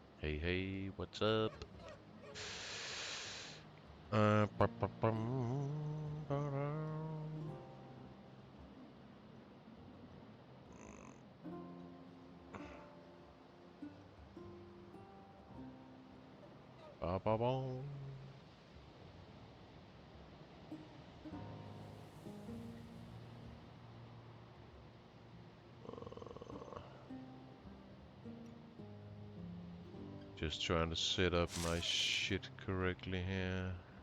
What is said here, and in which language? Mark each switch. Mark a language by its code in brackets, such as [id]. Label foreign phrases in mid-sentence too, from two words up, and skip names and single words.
[en] Hey, what's up? Ba-dum. Ba-ba-bum. Just trying to set up my shit correctly here.